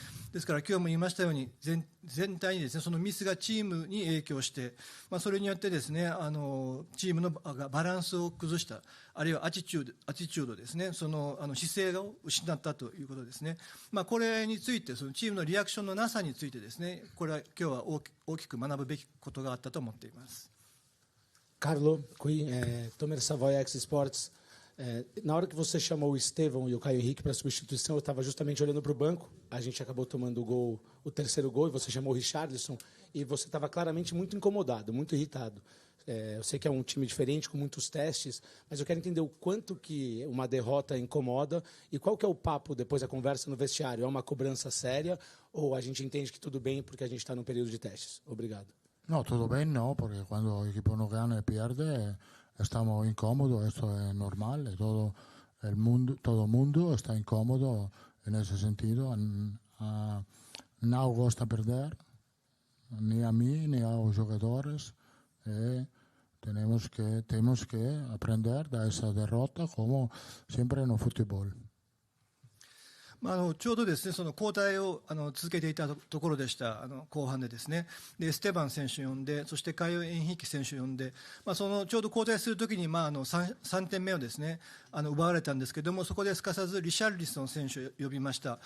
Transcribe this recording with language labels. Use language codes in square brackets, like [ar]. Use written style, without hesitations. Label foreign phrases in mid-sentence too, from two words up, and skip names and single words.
[ja] ですから今日も言いましたように、全体にですね、そのミスがチームに影響して、それによってですね、チームのバランスを崩した、あるいはアティチュードですね、その姿勢を失ったということですね。これについて、そのチームのリアクションのなさについてですね、これは今日は大きく学ぶべきことがあったと思っています。 [pt] Carlo, qui, Tomer Savoy X Sports. Na hora que você chamou o Estevão e o Caio Henrique para substituição, eu estava justamente olhando para o banco. A gente acabou tomando o terceiro gol, e você chamou o Richarlison, e você estava claramente muito incomodado, muito irritado. Eu sei que é um time diferente, com muitos testes, mas eu quero entender o quanto que uma derrota incomoda e qual que é o papo depois da conversa no vestiário. É uma cobrança séria ou a gente entende que tudo bem porque a gente está num período de testes? Obrigado. [es] No, todo bien no, porque cuando el equipo no gana y pierde, estamos incómodos, esto es normal, todo el mundo está incómodo en ese sentido. No gusta perder, ni a mí ni a los jugadores. Tenemos que aprender de esa derrota, como siempre en el fútbol. [ja] ちょうどですね、その交代を続けていたところでした、後半でですね、でステバン選手を呼んで、そしてカイオ・エンヒーキ選手を呼んで、そのちょうど交代するときに、3点目をですね、奪われたんですけれども、そこですかさずリシャルリソン選手を呼びました。